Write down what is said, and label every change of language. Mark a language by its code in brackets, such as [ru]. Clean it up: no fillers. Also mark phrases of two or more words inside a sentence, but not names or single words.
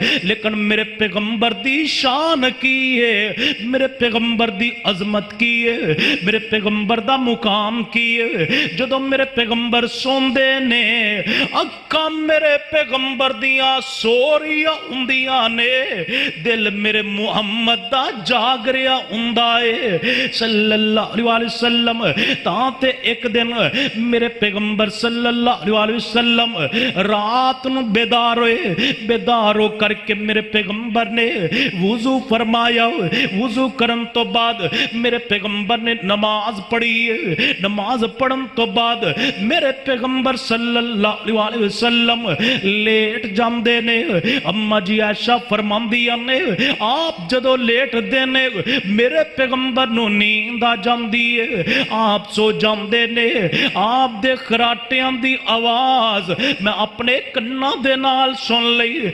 [pa] لیکن میرے پیغمبر دی شان کی ہے، میرے پیغمبر دی عظمت کی ہے، میرے پیغمبر دا مقام کی ہے. جدوں میرے پیغمبر سوندے نے اکھاں میرے پیغمبر دیاں سو رہیاں ہوندیاں نے، دل میرے محمد دا جاگ رہیا ہوندا ہے [ar] صلى الله عليه وسلم. [pa] تاں تے ایک دن میرے پیغمبر [ar] صلى الله عليه وسلم [pa] رات نوں بیدار ہوئے. بیدار ہو کرکے میرے پیغمبر نے وضو فرمایا. وضو کرن توں بعد میرے پیغمبر نے نماز پڑھی ہے. نماز پڑھن توں بعد میرے پیغمبر [ar] صلى الله عليه وسلم [pa] لیٹ جاندے نے. امّاں جی عائشہ فرماندیاں نے آپ جدوں لیٹ دے نے میرے پیغمبر نوں نیند آ جاندی ہے، آپ سو جاندے نے. آپ دے خراٹیاں دی آواز میں اپنے کناں دے نال سن لئی.